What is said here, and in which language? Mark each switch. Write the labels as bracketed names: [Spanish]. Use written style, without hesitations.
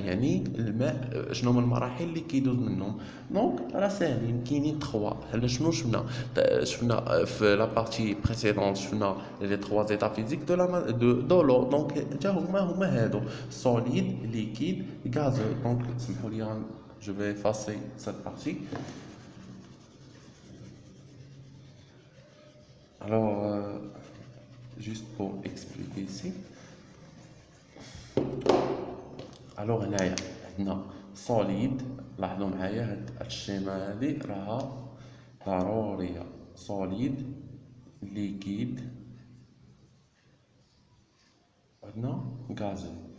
[Arabic] يعني الماء شنو هما المراحل اللي كيدوز منهم؟ دونك راه ساهلين، كاينين 3. حنا شنو شفنا في لا بارتي بريسيدونت؟ شفنا لي 3 زيتاب فيزيك دو لو. دونك حتى هما هادو سوليد، ليكيد، غازو. دونك سمحوا لي [French] je vais effacer cette partie. Alors, juste pour expliquer ici. [Arabic] Alors هنايا عندنا solide. لاحظوا معايا هاد الشيمة هادي راها ضرورية. solide، liquide، عندنا غازي.